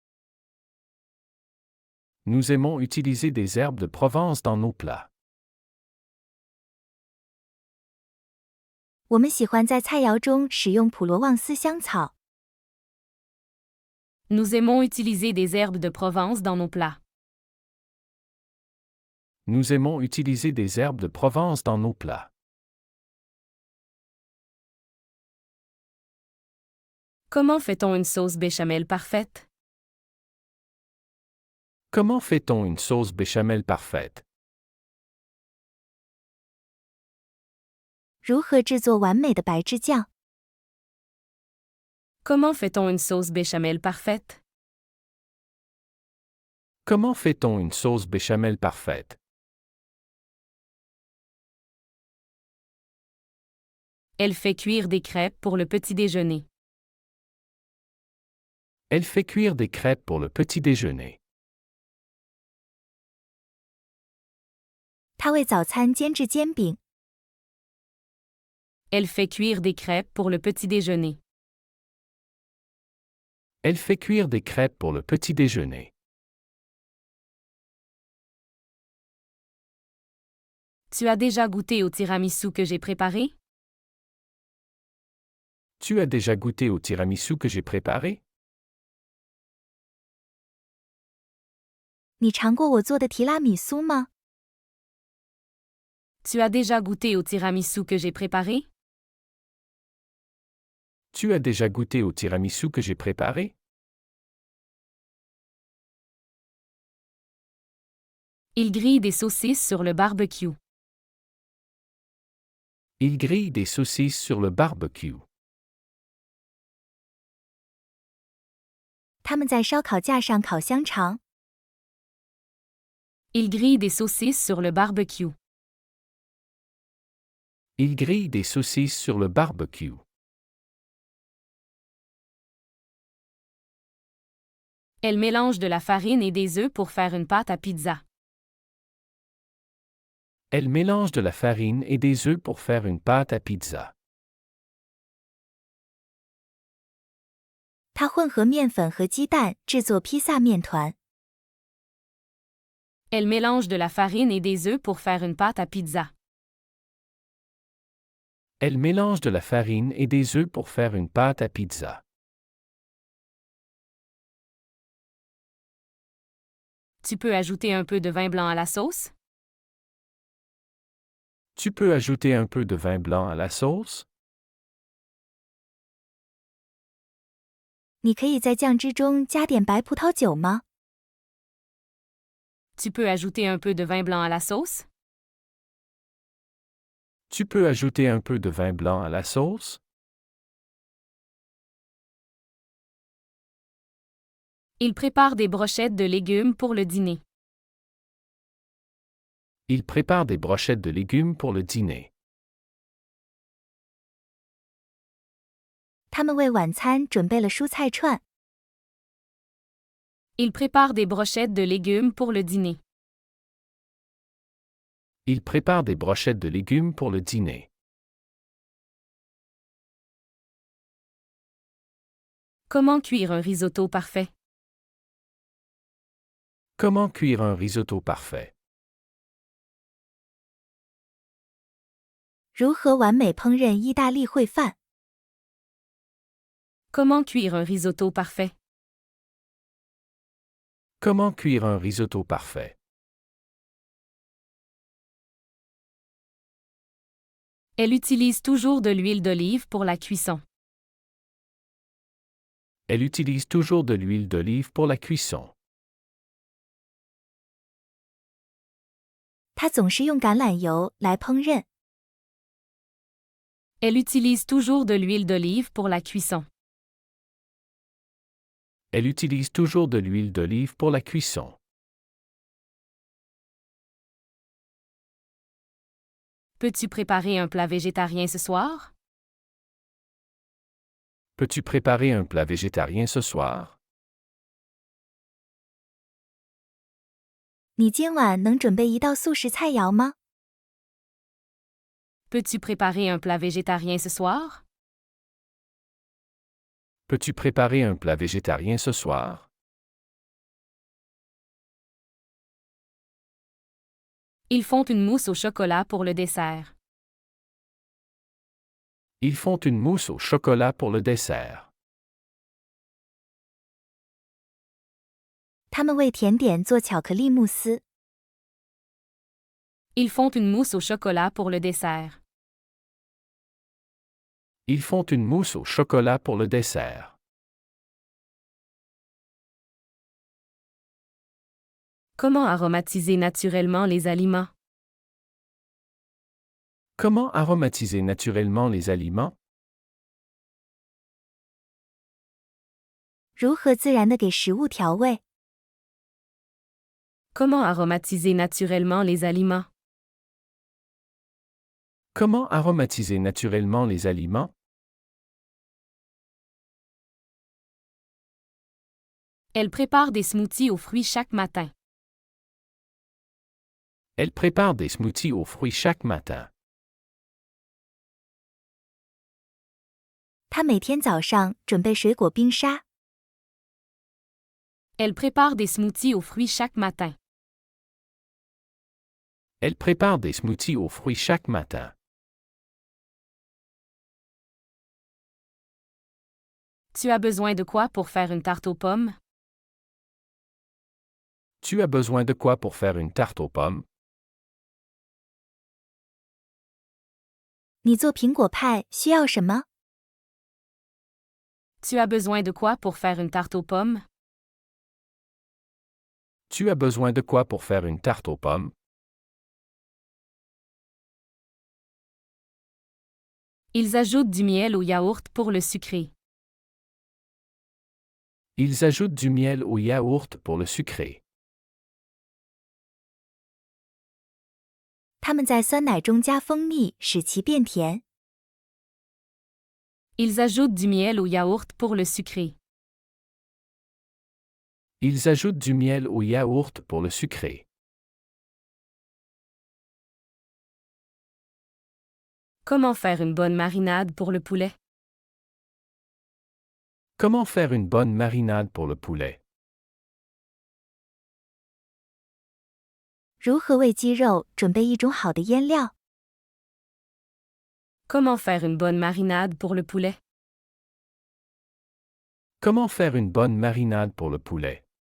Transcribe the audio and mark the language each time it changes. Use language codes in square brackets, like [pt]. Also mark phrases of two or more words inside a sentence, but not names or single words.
[fr] Nous aimons utiliser des herbes de Provence dans nos plats. [zh] 我们喜欢在菜肴中使用普罗旺斯香草。 [fr] Nous aimons utiliser des herbes de Provence dans nos plats. Nous aimons utiliser des herbes de Provence dans nos plats. Comment fait-on une sauce béchamel parfaite? Comment fait-on une sauce béchamel parfaite? [zh] 如何制作完美的白芝酱？ [fr] Comment fait-on une sauce béchamel parfaite? Comment fait-on une sauce béchamel parfaite? Elle fait cuire des crêpes pour le petit déjeuner. Elle fait cuire des crêpes pour le petit déjeuner. [zh] 她为早餐煎制煎饼。 [fr] Elle fait cuire des crêpes pour le petit déjeuner. Elle fait cuire des crêpes pour le petit déjeuner. Tu as déjà goûté au tiramisu que j'ai préparé? Tu as déjà goûté au tiramisu que j'ai préparé? [zh] 你尝过我做的提拉米苏吗？ [fr] Tu as déjà goûté au tiramisu que j'ai préparé? Tu as déjà goûté au tiramisu que j'ai préparé? Il grille des saucisses sur le barbecue. Il grille des saucisses sur le barbecue. [zh] 他们在烧烤架上烤香肠。 [fr] Il grille des saucisses sur le barbecue. Il grille des saucisses sur le barbecue. Elle mélange de la farine et des œufs pour faire une pâte à pizza. Elle mélange de la farine et des œufs pour faire une pâte à pizza. [zh] 她混合面粉和鸡蛋制作披萨面团。 [fr] Elle mélange de la farine et des œufs pour faire une pâte à pizza. Elle mélange de la farine et des œufs pour faire une pâte à pizza. Tu peux ajouter un peu de vin blanc à la sauce? Tu peux ajouter un peu de vin blanc à la sauce? [zh] 你可以在酱汁中加点白葡萄酒吗？ [fr] Tu peux ajouter un peu de vin blanc à la sauce? Tu peux ajouter un peu de vin blanc à la sauce? Il prépare des brochettes de légumes pour le dîner. Il prépare des brochettes de légumes pour le dîner. [zh] 他们为晚餐准备了蔬菜串。 [fr] Il prépare des brochettes de légumes pour le dîner. Il prépare des brochettes de légumes pour le dîner. Comment cuire un risotto parfait? Comment cuire un risotto parfait? [zh] 如何完美烹饪意大利烩饭？ [fr] Comment cuire un risotto parfait? Comment cuire un risotto parfait? Elle utilise toujours de l'huile d'olive pour la cuisson. Elle utilise toujours de l'huile d'olive pour la cuisson. [zh] 她总是用橄榄油来烹饪。 [fr] Elle utilise toujours de l'huile d'olive pour la cuisson. Elle utilise toujours de l'huile d'olive pour la cuisson. Peux-tu préparer un plat végétarien ce soir? Peux-tu préparer un plat végétarien ce soir? [zh] 你今晚能准备一道素食菜肴吗？ [fr] Peux-tu préparer un plat végétarien ce soir? Peux-tu préparer un plat végétarien ce soir? Ils font une mousse au chocolat pour le dessert. Ils font une mousse au chocolat pour le dessert. [zh] 他们为甜点做巧克力慕斯。 [fr] Ils font une mousse au chocolat pour le dessert. Ils font une mousse au chocolat pour le dessert. Comment aromatiser naturellement les aliments? Comment aromatiser naturellement les aliments? [zh] 如何自然地给食物调味？ [fr] Comment aromatiser naturellement les aliments? Comment aromatiser naturellement les aliments? Elle prépare des smoothies aux fruits chaque matin. Elle prépare des smoothies aux fruits chaque matin. [zh] 她每天早上准备水果冰沙。 [fr] Elle prépare des smoothies aux fruits chaque matin. Elle prépare des smoothies aux fruits chaque matin. Tu as besoin de quoi pour faire une tarte aux pommes? Tu as besoin de quoi pour faire une tarte aux pommes? [zh] 你做苹果派需要什么？ [fr] Tu as besoin de quoi pour faire une tarte aux pommes? Tu as besoin de quoi pour faire une tarte aux pommes? Ils ajoutent du miel au yaourt pour le sucrer. Ils ajoutent du miel au yaourt pour le sucrer. [zh] 他们在酸奶中加蜂蜜，使其变甜。 [fr] Ils ajoutent du miel au yaourt pour le sucrer. Ils ajoutent du miel au yaourt pour le sucrer. Comment faire une bonne marinade pour le poulet? Comment faire une bonne marinade pour le poulet? [zh] 如何为鸡肉准备一种好的腌料？ [fr] Comment faire une bonne marinade pour le poulet? Comment faire une bonne marinade pour le poulet?